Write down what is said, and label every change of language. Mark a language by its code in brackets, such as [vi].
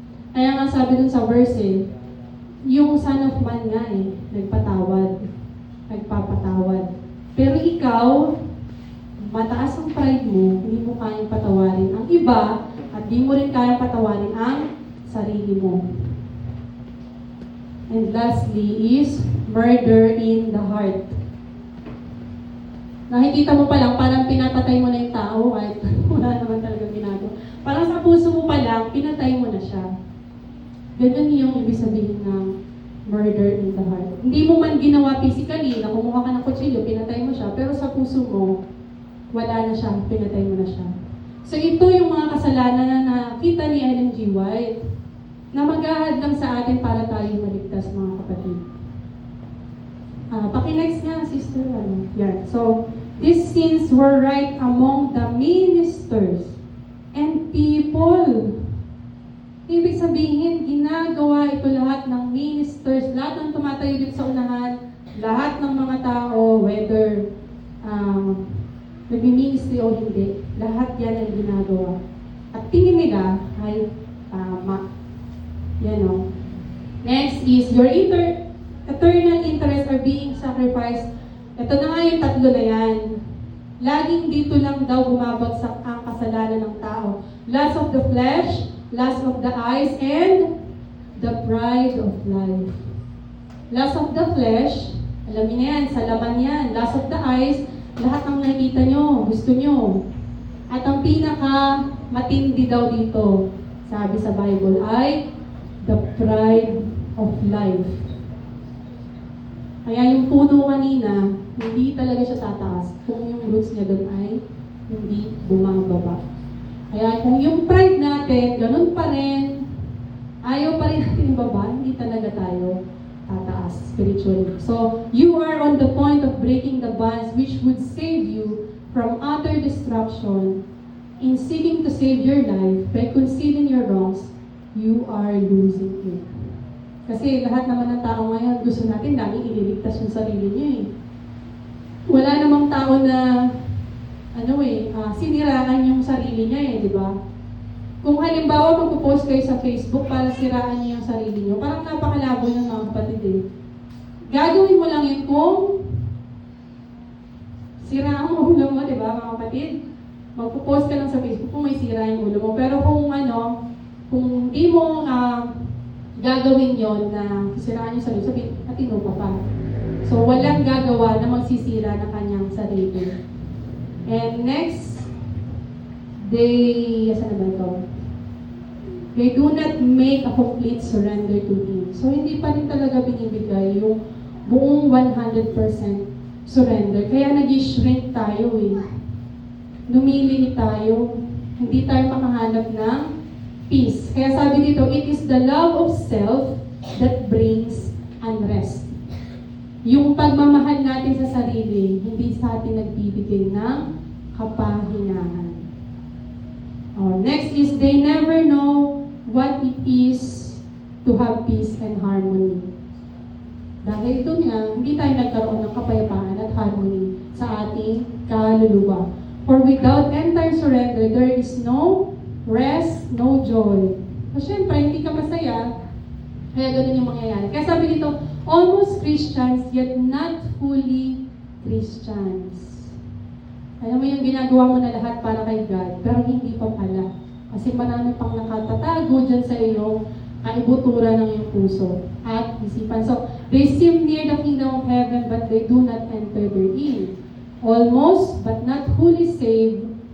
[tl] Kaya nga sabi dun sa verse yung Son of Man nga nagpatawad, nagpapatawad. Pero ikaw, mataas ang pride mo, hindi mo kayang patawarin ang iba at hindi mo rin kayang patawarin ang sarili mo. [en] And lastly is murder in the heart. [tl] Nakikita mo pa lang, parang pinapatay mo na yung tao kahit wala naman talaga ginagawa. Parang sa puso mo pa lang, pinatay mo na siya. Ganun yung ibig sabihin ng [en] murder in the heart. [tl] Hindi mo man ginawa physically, na kumuha ka ng kutsilyo, pinatay mo siya, pero sa puso mo, wala na siya, pinatay mo na siya. So ito yung mga kasalanan na nakita ni Ellen G. White na maghahad lang sa atin para tayo maligtas, mga kapatid. Paki-next nga, sister. Yan. [en] So, these sins were right among the ministers and people. [tl] Ibig sabihin, ginagawa ito lahat ng ministers, lahat ng tumatayo dito sa unahan, lahat ng mga tao, whether nag-ministry o hindi, lahat yan ay ginagawa. At tingin nila ay tama. Yan o. [en] Next is, your eternal interests are being sacrificed. [tl] Ito na nga yung tatlo na yan. Laging dito lang daw bumabagsak ang kasalanan ng tao. [en] Lust of the flesh, lust of the eyes, and the pride of life. Lust of the flesh, [tl] alam niyo na yan, sa laman yan. [en] Lust of the eyes, [tl] lahat ng nakikita nyo, gusto nyo. At ang pinaka matindi daw dito, sabi sa Bible, ay [en] the pride of life. [tl] Kaya yung puno kanina, hindi talaga siya tataas kung yung roots niya doon ay hindi bumababa. Kaya kung yung pride natin, ganun pa rin, ayaw pa rin natin ibaba, hindi talaga tayo tataas spiritually. [en] So, you are on the point of breaking the bonds which would save you from utter destruction. In seeking to save your life by concealing your wrongs, you are losing it. [tl] Kasi lahat naman ng tao ngayon, gusto natin laging ililigtas yung sarili niya Wala namang tao na, siniraan yung sarili niya di ba? Kung halimbawa magpo-post kayo sa Facebook para siraan niyo yung sarili niyo, parang napakalabo ng mga kapatid Gagawin mo lang yun kung siraan mo ulo mo, di ba mga kapatid? Magpo-post ka lang sa Facebook kung may sira yung ulo mo. Pero kung hindi mo gagawin yon na siraan yung sarili, sabihin, matino ka pa. So, walang gagawa na magsisira ng kanyang sarili. [en] And next, they do not make a complete surrender to Him. [tl] So, hindi pa rin talaga binibigay yung buong 100% surrender. Kaya nag-shrink tayo Lumiliit tayo. Hindi tayo makahanap ng peace. Kaya sabi dito, [en] it is the love of self that brings unrest. [tl] Yung pagmamahal natin sa sarili, hindi sa atin nagbibigay ng kapahinahan. [en] Next is, they never know what it is to have peace and harmony. [tl] Dahil ito nga, hindi tayo nagkaroon ng kapayapaan at harmony sa ating kaluluwa. [en] For without entire surrender, there is no rest, no joy. [tl] So, syempre, hindi ka masaya, kaya ganun yung mangyayari. Kaya sabi dito, [en] almost Christians, yet not fully Christians. [tl] Alam mo yung ginagawa mo na lahat para kay God, pero hindi pa pala. Kasi marami pang nakatatago dyan sa iyong kaibutura ng iyong puso at isipan. [en] So, they seem near the kingdom of heaven, but they do not enter therein. Almost, but not fully saved.